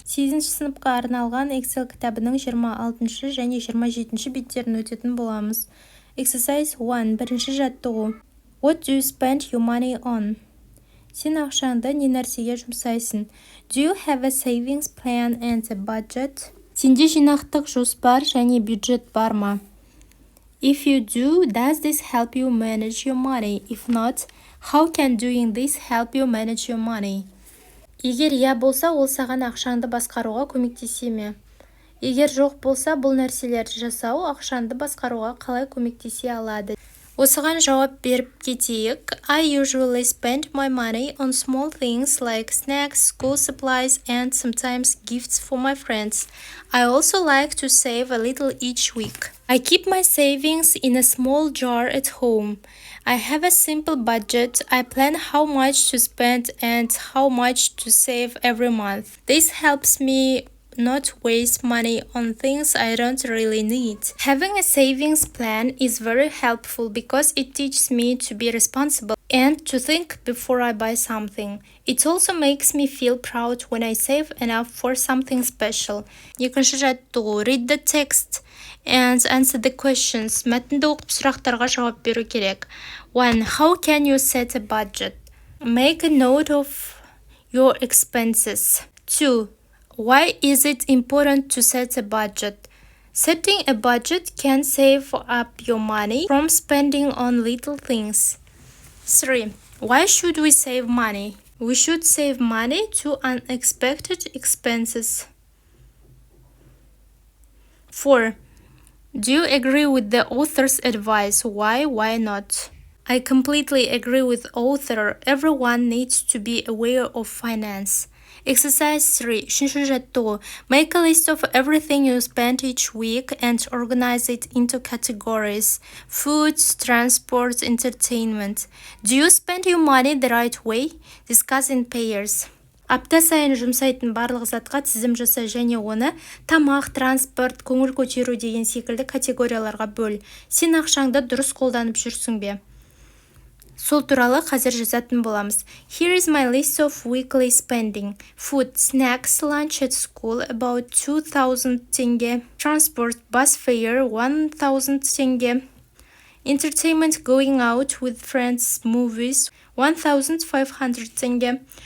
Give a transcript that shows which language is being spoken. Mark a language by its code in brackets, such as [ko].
[kk] 8-ші сыныпқа арналған Excel кітабының 26 және 27 беттерін өтетін боламыз. [en] Exercise 1. [kk] Бірінші жаттығу. [en] What do you spend your money on? [kk] Сен ақшаңды не нәрсеге жұмсайсың? [en] Do you have a savings plan and a budget? [kk] Сенде жинақтық жоспар және бюджет бар ма? [en] If you do, does this help you manage your money? If not, how can doing this help you manage your money? [kk] Егер иә болса, ол саған ақшаңды басқаруға көмектесе ме? Егер жоқ болса, бұл нәрселерді жасау ақшаңды басқаруға қалай көмектесе алады? Осыған жауап беріп кетейік. [en] I usually spend my money on small things like snacks, school supplies, and sometimes gifts for my friends. I also like to save a little each week. I keep my savings in a small jar at home. I have a simple budget. I plan how much to spend and how much to save every month. This helps me not waste money on things I don't really need. Having a savings plan is very helpful because it teaches me to be responsible and to think before I buy something. It also makes me feel proud when I save enough for something special. [kk] Екінші жаттығу. [en] Read the text and answer the questions. [kk] Мәтінді оқып сұрақтарға жауап беру керек. [en] 1. How can you set a budget? Make a note of your expenses. 2. Why is it important to set a budget? Setting a budget can save up your money from spending on little things. 3. Why should we save money? We should save money to unexpected expenses. 4. Do you agree with the author's advice? Why not? I completely agree with author. Everyone needs to be aware of finance. Exercise 3. [kk] үшінші жаттығу. [en] Make a list of everything you spend each week and organize it into categories. Food, transport, entertainment. Do you spend your money the right way? Discuss in pairs. [kk] Апта сайын жұмсайтын барлық затқа тізім жаса және оны тамақ, транспорт, көңіл көтеру деген секілді категорияларға бөл. Сен ақшаңды дұрыс қолданып жүрсің бе? Сол туралы қазір жазатын боламыз. [en] Here is my list of weekly spending. Food, snacks, lunch at school about 2000 теңге. Transport, bus fare 1000 теңге. Entertainment, going out with friends, movies 1500 теңге.